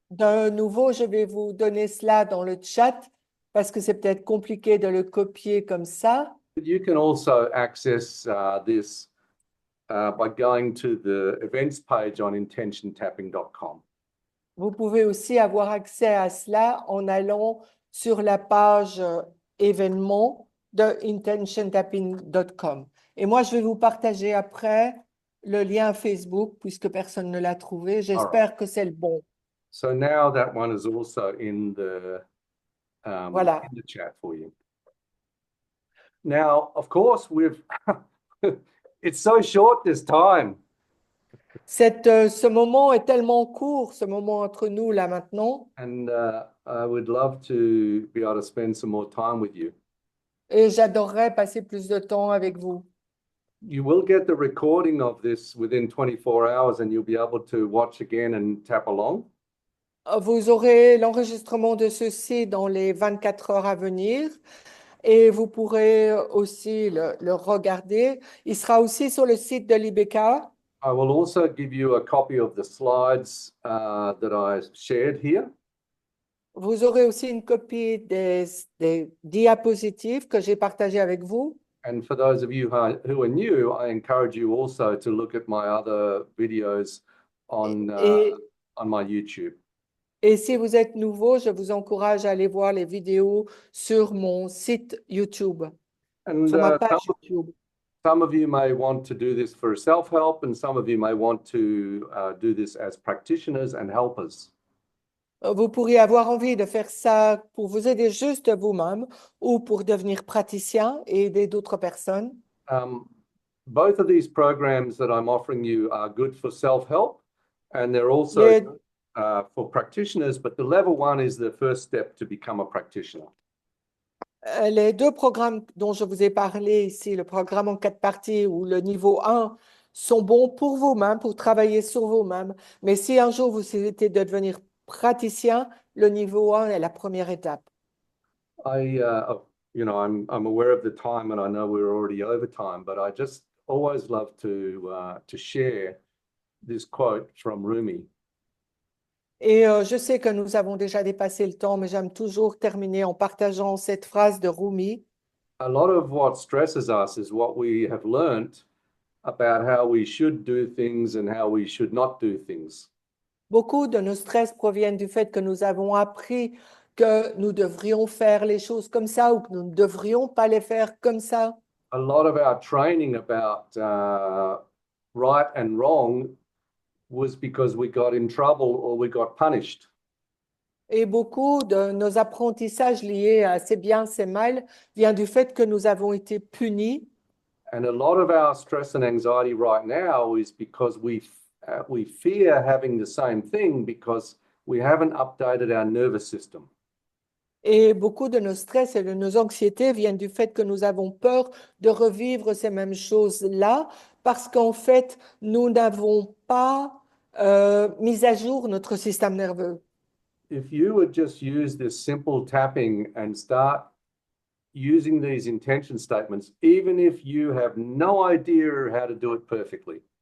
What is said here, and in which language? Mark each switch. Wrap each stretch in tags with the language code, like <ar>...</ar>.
<fr>De nouveau, je vais vous donner cela dans le chat parce que c'est peut-être compliqué de le copier comme ça.</fr> <en>But you can also access this by going to the events page on intentiontapping.com.</en> <fr>Vous pouvez aussi avoir accès à cela en allant sur la page événements de intentiontapping.com. Et moi, je vais vous partager après le lien Facebook puisque personne ne l'a trouvé. J'espère que c'est le bon.</fr> <en>So now that one is also in the</en> <fr>Voilà.</fr> <en>in the chat for you. Now, of course, it's so short this time.</en> <fr>Ce moment est tellement court, ce moment entre nous là maintenant,</fr> <en>And I would love to be able to spend some more time with you.</en> <fr>et j'adorerais passer plus de temps avec vous.</fr> <en>You will get the recording of this within 24 hours and you'll be able to watch again and tap along.</en> <fr>Vous aurez l'enregistrement de ceci dans les 24 heures à venir et vous pourrez aussi le regarder. Il sera aussi sur le site de l'IBK.</fr> <en>I will also give you a copy of the slides that I shared here.</en> <fr>Vous aurez aussi une copie des diapositives que j'ai partagées avec vous.</fr> <en>And for those of you who are new, I encourage you also to look at my other videos on my YouTube.</en> <fr>Et si vous êtes nouveau, je vous encourage à aller voir les vidéos sur mon site YouTube,</fr> <en>And</en> <fr>sur ma page YouTube.</fr> <en>some of you may want to do this for self-help, and some of you may want to do this as practitioners and helpers.</en> <fr>Vous pourriez avoir envie de faire ça pour vous aider juste vous-même ou pour devenir praticien et aider d'autres personnes.</fr> <en>Both of these programs that I'm offering you are good for self-help, and they're also</en> <fr>Les,</fr> <en>for practitioners, but the level 1 is the first step to become a practitioner.</en> <fr>les deux programmes dont je vous ai parlé ici, le programme en 4 parties ou le niveau 1, sont bons pour vous-même, pour travailler sur vous-même. Mais si un jour vous souhaitez de devenir praticien, le niveau 1 est la première étape.</fr> <en>I'm aware of the time, and I know we're already over time, but always love to share this quote from Rumi.</en> <fr>Et je sais que nous avons déjà dépassé le temps, mais j'aime toujours terminer en partageant cette phrase de Rumi.</fr> <en>A lot of what stresses us is what we have learnt about how we should do things and how we should not do things.</en> <fr>Beaucoup de nos stress proviennent du fait que nous avons appris que nous devrions faire les choses comme ça ou que nous ne devrions pas les faire comme ça.</fr> <en>A lot of our training about right and wrong was because we got in trouble or we got punished.</en> <fr>Et beaucoup de nos apprentissages liés à c'est bien, c'est mal, vient du fait que nous avons été punis.</fr> <en>And a lot of our stress and anxiety right now is because we fear having the same thing because we haven't updated our nervous system.</en> <fr>Et beaucoup de nos stress et de nos anxiétés viennent du fait que nous avons peur de revivre ces mêmes choses-là parce qu'en fait, nous n'avons pas mis à jour notre système nerveux.</fr> <en>If you would just use this simple tapping and start using these intention statements, even if you have no idea how to do it perfectly.</en>